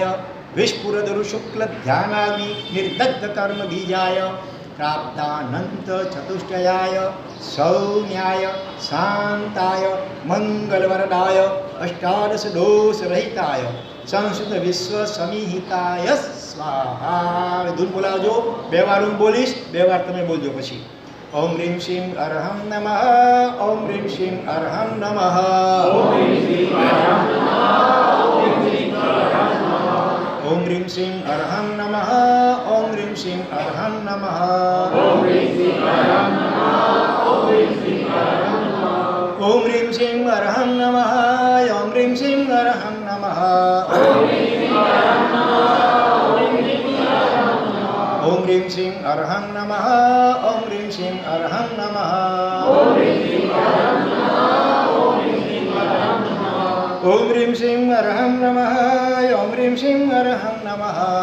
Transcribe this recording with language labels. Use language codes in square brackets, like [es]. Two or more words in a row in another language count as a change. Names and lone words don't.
[sa] विस्फुरदरु शुक्ल ध्यानाग्नि निर्दग्ध कर्म बीजाय प्राप्तानंत चतुष्टयाय सौम्याय शांताय मंगलवरदाय अष्टादश दोष रहिताय संस्कृत विश्व समिहिताय स्वाहा [gu] ધૂન બોલાવજો બે વાર હું બોલીશ બે વાર તમે બોલજો પછી [sa] ओम ह्रीं श्रीं अरहं नमः ओम ह्रीं श्रीं अरहं नमः ओम ह्रीं श्रीं अरहं नमः ओम ह्रीं श्रीं अरहं नमः ओम ह्रीं श्रीं अरहं नमः ओम ह्रीं श्रीं अरहं नमः ओम ह्रीं श्रीं अरहं नमः ओम ह्रीं श्रीं अरहं नमः ओम ह्रीं श्रीं अरहं नमः ओम ह्रीं श्रीं अरहं नमः